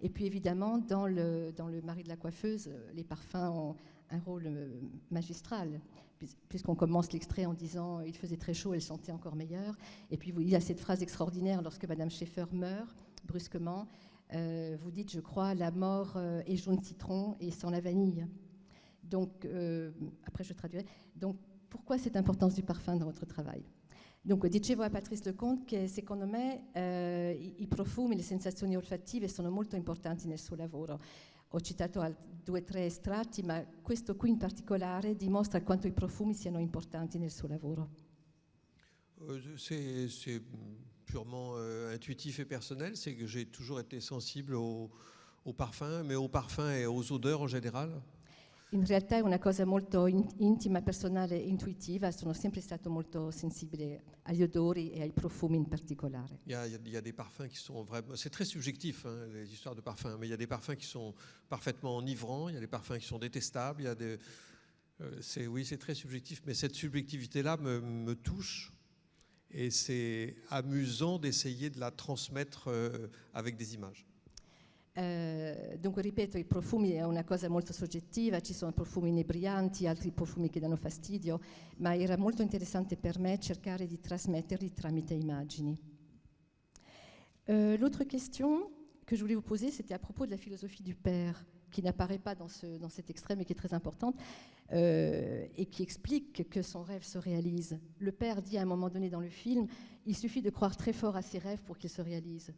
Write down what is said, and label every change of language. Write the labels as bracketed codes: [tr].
[fr] Et puis évidemment, dans le mari de la coiffeuse, les parfums ont un rôle magistral, puisqu'on commence l'extrait en disant « Il faisait très chaud, elle sentait encore meilleure ». Et puis il y a cette phrase extraordinaire lorsque Madame Schaeffer meurt, brusquement. Vous dites, je crois, la mort est jaune citron et sans la vanille. Donc, après je traduirai. Donc, pourquoi cette importance du parfum dans votre travail? [it] Dunque, dicevo a Patrice Lecomte che secondo me i profumi, le sensazioni olfattive sono molto importanti nel suo lavoro. Ho citato 2 o 3 estratti, ma questo qui in particolare dimostra quanto i profumi siano importanti nel suo lavoro. [fr] C'est purement intuitif et personnel, c'est que j'ai toujours été sensible aux parfums, mais aux parfums et aux odeurs en général. [it] In realtà è una cosa molto intima, personale e intuitiva. Sono sempre stato molto sensibile agli odori e ai profumi in particolare. [fr] Il y a des parfums qui sont vraiment... C'est très subjectif, hein, les histoires de parfums, mais il y a des parfums qui sont parfaitement enivrants, il y a des parfums qui sont détestables, il y a des... oui, c'est très subjectif, mais cette subjectivité-là me touche et c'est amusant d'essayer de la transmettre avec des images. [it] Dunque ripeto, i profumi è una cosa molto soggettiva, ci sono profumi inebrianti, altri profumi che danno fastidio, ma era molto interessante per me cercare di trasmetterli tramite immagini. [fr] L'autre question que je voulais vous poser, c'était à propos de la philosophie du père, qui n'apparaît pas dans cet extrait, mais qui est très importante, et qui explique que son rêve se réalise. Le père dit à un moment donné dans le film, il suffit de croire très fort à ses rêves pour qu'ils se réalisent.